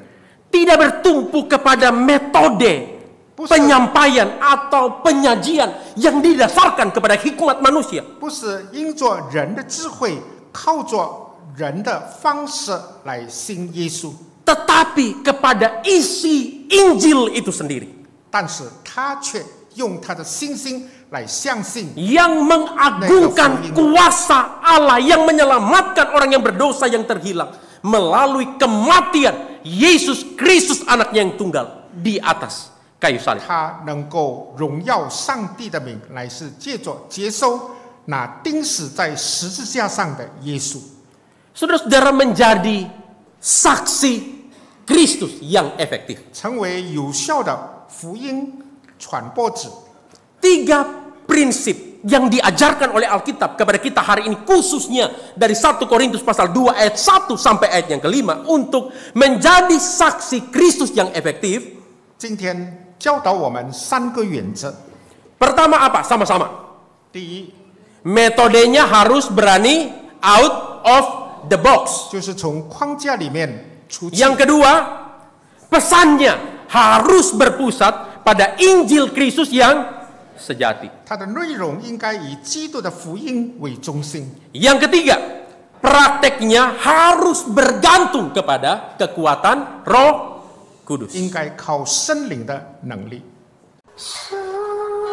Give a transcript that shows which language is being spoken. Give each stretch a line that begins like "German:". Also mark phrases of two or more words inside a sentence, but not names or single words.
Indonesian: tidak bertumpu kepada metode penyampaian atau penyajian yang didasarkan kepada hikmat manusia,
Chinese: 不是因着人的智慧，靠着人的方式来信耶稣，
Indonesian: tetapi kepada isi Injil itu sendiri
Chinese: 但是他却用他的信心来相信
Indonesian: yang mengagungkan kuasa Allah yang menyelamatkan orang yang berdosa yang terhilang melalui kematian Yesus Kristus anaknya yang tunggal di atas kayu salib.
Chinese: 他能够荣耀上帝的名，乃是借着接受那钉死在十字架上的耶稣。
Indonesian: Saudara-saudara menjadi saksi Kristus yang efektif.
Chinese: 成为有效的福音传播者。
Indonesian: Tiga prinsip yang diajarkan oleh Alkitab kepada kita hari ini, khususnya dari 1 Korintus pasal 2 ayat 1 sampai ayat yang kelima, untuk menjadi saksi Kristus yang efektif.
Chinese: 今天教导我们3个原则。
Indonesian: Pertama apa? Sama-sama.
Chinese: 第一，
Indonesian: metodenya harus berani
English: out of the box.
Chinese: 就是从框架里面出去。
Indonesian: Yang kedua, pesannya harus berpusat pada Injil Kristus yang sejati.
Chinese: 它的内容应该以基督的福音为中心。
Indonesian: Yang ketiga, prakteknya harus bergantung kepada kekuatan Roh Kudus.
Chinese: 应该靠圣灵的能力。是